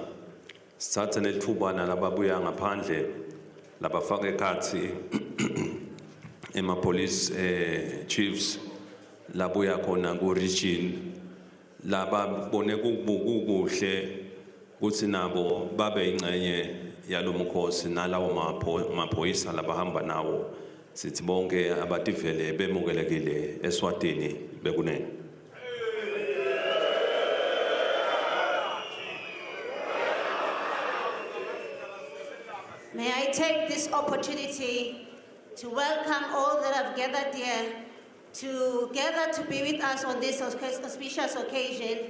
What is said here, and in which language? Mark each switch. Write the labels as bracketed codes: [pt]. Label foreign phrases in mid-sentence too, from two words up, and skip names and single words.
[ss] Sithathe nelithuba nalababuya ngaphandle labafaka ekhathi [en] police chiefs [ss] labuya khona ku region laba bone kukuhle kuthi nabo babe ingcenye yalomkhosi nalawo maphoyisa labahamba nawo. Sithi bonke abativele bemukelekile eSwatini bekunene. [en] May I take this opportunity to welcome all that have gathered here together to be with us on this auspicious occasion.